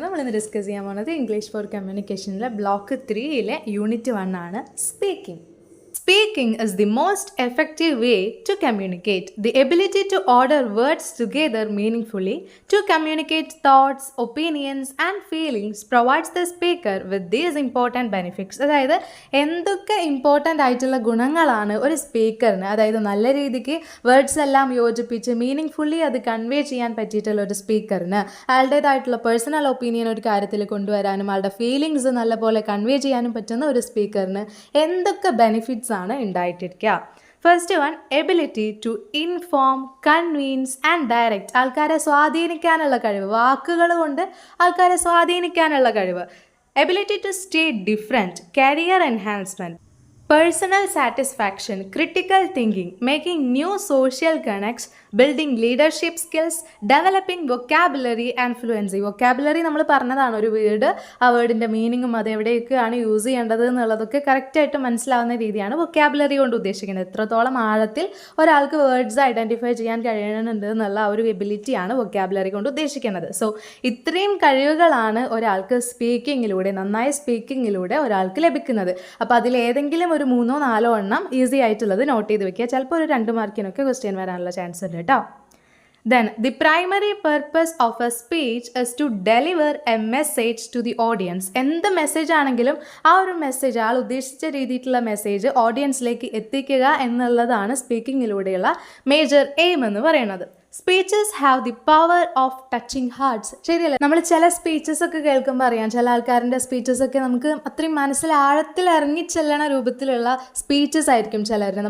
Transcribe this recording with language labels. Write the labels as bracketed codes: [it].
[ml] നമ്മളിന്ന് ഡിസ്കസ് ചെയ്യാൻ പോകുന്നത് ഇംഗ്ലീഷ് ഫോർ കമ്മ്യൂണിക്കേഷനിലെ ബ്ലോക്ക് 3 യൂണിറ്റ് 1 ആണ് speaking. [en] Speaking is the most effective way to communicate. The ability to order words together meaningfully, to communicate thoughts, opinions and feelings provides the speaker with these important benefits. [ml] അതായത് എന്തൊക്കെ important ആയിട്ടുള്ള ഗുണങ്ങളാണ് ഒരു സ്പീക്കറിന്, അതായത് നല്ല രീതിക്ക് words എല്ലാം യോജിപ്പിച്ച് മീനിങ് ഫുള്ളി അത് കൺവേ ചെയ്യാൻ പറ്റിയിട്ടുള്ള ഒരു സ്പീക്കറിന് ആളുടേതായിട്ടുള്ള പേഴ്സണൽ ഒപ്പീനിയൻ ഒരു കാര്യത്തിൽ കൊണ്ടുവരാനും ആളുടെ ഫീലിങ്സ് നല്ലപോലെ കൺവേ ചെയ്യാനും പറ്റുന്ന ഒരു സ്പീക്കറിന് എന്തൊക്കെ ബെനിഫിറ്റ്സ് ആണ് ഉണ്ടായിട്ടിരിക്കുക. [en] First one, ability to inform, convince and direct. [ml] ആൾക്കാരെ സ്വാധീനിക്കാനുള്ള കഴിവ്, വാക്കുകൾ കൊണ്ട് ആൾക്കാരെ സ്വാധീനിക്കാനുള്ള കഴിവ്. [en] Ability to stay different, career enhancement, personal satisfaction, critical thinking, making new social connects, building leadership skills, developing vocabulary and fluency. [ml] vocabulary നമ്മൾ പറഞ്ഞതാണ്, ഒരു വേർഡ് ആ വേർഡിൻ്റെ മീനിങ്ങും അത് എവിടെയൊക്കെയാണ് യൂസ് ചെയ്യേണ്ടത് എന്നുള്ളതൊക്കെ കറക്റ്റായിട്ട് മനസ്സിലാവുന്ന രീതിയാണ് vocabulary കൊണ്ട് ഉദ്ദേശിക്കുന്നത്. എത്രത്തോളം ആഴത്തിൽ ഒരാൾക്ക് വേർഡ്സ് ഐഡൻറ്റിഫൈ ചെയ്യാൻ കഴിയുന്നുണ്ട് എന്നുള്ള ആ ഒരു എബിലിറ്റിയാണ് vocabulary കൊണ്ട് ഉദ്ദേശിക്കുന്നത്. സോ ഇത്രയും കഴിവുകളാണ് ഒരാൾക്ക് സ്പീക്കിങ്ങിലൂടെ, നന്നായി സ്പീക്കിങ്ങിലൂടെ ഒരാൾക്ക് ലഭിക്കുന്നത്. അപ്പോൾ അതിലേതെങ്കിലും ഒരു 3-4 എണ്ണം ഈസി ആയിട്ടുള്ളത് നോട്ട് ചെയ്ത് വെക്കുക. ചിലപ്പോൾ ഒരു 2 മാർക്കിനൊക്കെ ക്വസ്റ്റ്യൻ വരാനുള്ള ചാൻസ് ഉണ്ട് കേട്ടോ. [en] Then the primary purpose of a speech is to deliver a message to the audience. [ml] എന്ത് മെസ്സേജ് ആണെങ്കിലും ആ ഒരു മെസ്സേജ്, ആൾ ഉദ്ദേശിച്ച രീതിയിലുള്ള മെസ്സേജ് ഓഡിയൻസിലേക്ക് എത്തിക്കുക എന്നുള്ളതാണ് സ്പീക്കിങ്ങിലൂടെയുള്ള മേജർ എയിം എന്ന് പറയുന്നത്. [en] Speeches have the power of touching hearts. [ml] ശരിയല്ലേ? നമ്മൾ ചില സ്പീച്ചസ് ഒക്കെ കേൾക്കുമ്പോൾ അറിയാം, ചില ആൾക്കാരുടെ സ്പീച്ചസ് ഒക്കെ നമുക്ക് അത്രയും മനസ്സിൽ ആഴത്തിൽ ഇറങ്ങിച്ചെല്ലണ രൂപത്തിലുള്ള സ്പീച്ചസ് ആയിരിക്കും ചിലരുടെ.